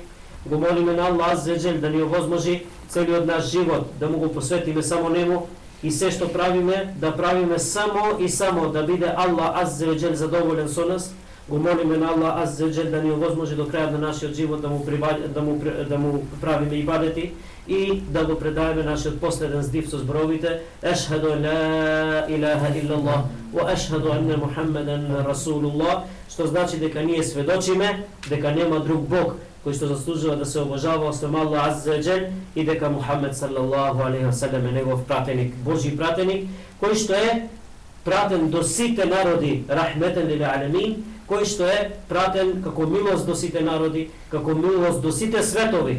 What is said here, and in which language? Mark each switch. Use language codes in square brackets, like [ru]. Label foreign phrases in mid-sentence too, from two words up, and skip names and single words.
[mk] Го молиме на Аллах [ar] عز وجل [mk] да ни овозможи целиот наш живот да му го посветиме само нему и се што правиме да правиме само и само да биде Аллах [ar] عز وجل [mk] задоволен со нас. Го молиме на Аллах [ar] عز وجل [mk] да ни овозможи до крајот на нашиот живот да му правиме ибадети и да го предаваме нашиот последен здив со зборовите [ar] أشهد لا إله إلا الله وأشهد أن محمدا رسول الله, [mk] што значи дека ние сведочиме дека нема друг Бог кој што заслужува да се обожава освен Аллах [ar] عز وجل [mk] и дека Мухамед [ar] صلى الله عليه وسلم [mk] е негов пратеник, Божи пратеник, кој што е пратен до сите народи [ar] رحمة للعالمين, [mk] кој што е пратен како милост до сите народи, како милост до сите светови.